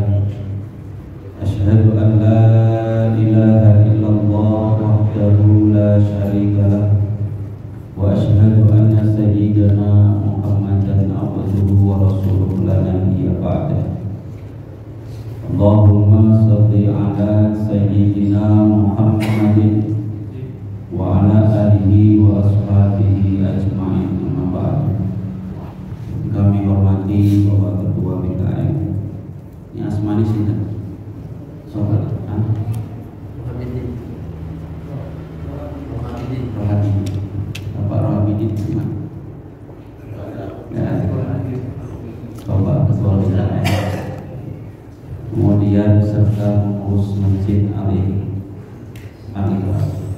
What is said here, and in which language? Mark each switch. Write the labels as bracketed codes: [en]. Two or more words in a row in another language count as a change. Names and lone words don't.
[ar] أشهد أن لا إله إلا الله وحده لا شريك له، وأشهد أن سيدنا محمدا عبده ورسوله لا نبي بعده. اللهم صل على سيدنا محمد وعلى آله وأصحابه أجمعين، أما بعد. [id] Kami hormati Bapak Ketua BKM. [jv] Ini asmani sinten? [id] Sobat Bapak Rohamidin gimana? Bapak Ketua BKM. Kemudian serta pengurus Masjid Al-Ikhlas.